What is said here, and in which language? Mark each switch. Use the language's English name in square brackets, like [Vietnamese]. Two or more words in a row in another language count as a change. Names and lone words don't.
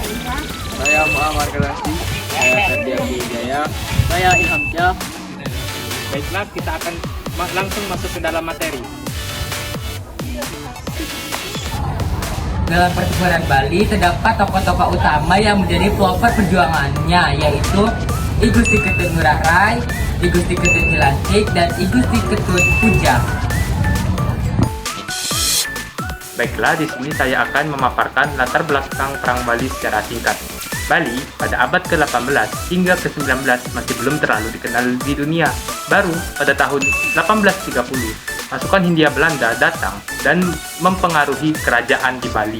[Indonesian] saya Muhammad Kalasi, saya Ferdiandi Wijaya, saya Ilham Syah. Baiklah, kita akan langsung masuk ke dalam materi. Dalam pertempuran Bali terdapat tokoh-tokoh utama yang menjadi pelopor perjuangannya, yaitu I Gusti Ketut Ngurah Rai, I Gusti Ketut Cilantik, dan I Gusti Ketut Puja. Baiklah, di sini saya akan memaparkan latar belakang Perang Bali secara singkat. Bali pada abad ke-18 hingga ke-19 masih belum terlalu dikenal di dunia. Baru pada tahun 1830, pasukan Hindia Belanda datang dan mempengaruhi kerajaan di Bali.